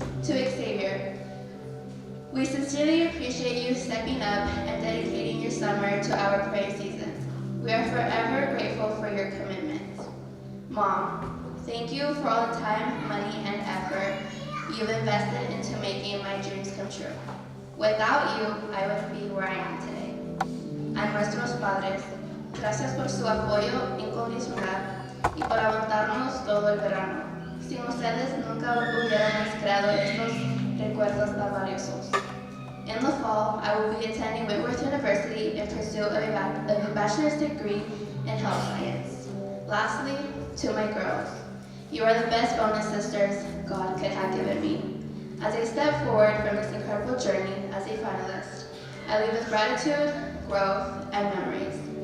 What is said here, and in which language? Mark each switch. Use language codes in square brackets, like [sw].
[en] To Xavier, we sincerely appreciate you stepping up and dedicating your summer to our praying seasons. We are forever grateful for your commitment. Mom, thank you for all the time, money, and effort you've invested into making my dreams come true. Without you, I wouldn't be where I am today. [es] A nuestros padres, gracias por su apoyo incondicional y por aguantarnos todo el verano. Sin ustedes nunca hubiéramos creado estos recuerdos tan valiosos. [en] In the fall, I will be attending Whitworth University in pursuit of a bachelor's degree in health science. Lastly, to my girls, you are the best bonus sisters God could have given me. As I step forward from this incredible journey as a finalist, I leave with gratitude, growth, and memories.